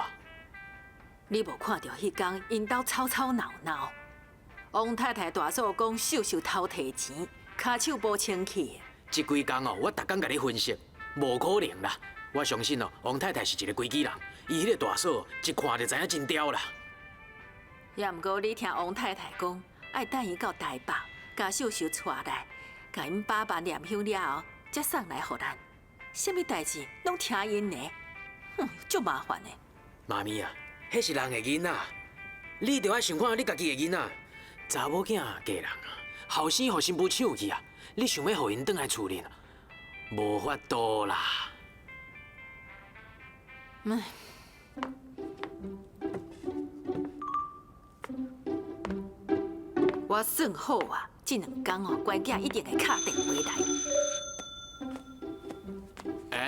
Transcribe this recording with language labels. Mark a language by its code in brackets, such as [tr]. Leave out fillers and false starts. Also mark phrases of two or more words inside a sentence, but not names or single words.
[nan] 你无看到迄天因兜吵吵闹闹，王太太大嫂讲秀秀偷摕钱，骹手无清气。这几工哦，我逐工甲你分析，无可能啦。我相信哦，王太太是一个规矩人，伊迄个大嫂一看就知影真刁啦。也毋过你听王太太讲，爱等伊到台北，甲秀秀带来，甲因爸爸念香了后，才送来互咱。什么代志拢听因的，足麻烦的。妈咪啊，迄是人的囡仔，你着爱想看你家己的囡仔。查某囝嫁人啊，后生互新妇抢去啊，你想要互因转来厝里啊，无法度啦。我算好啊，这2天哦，乖囝一定会敲电话来。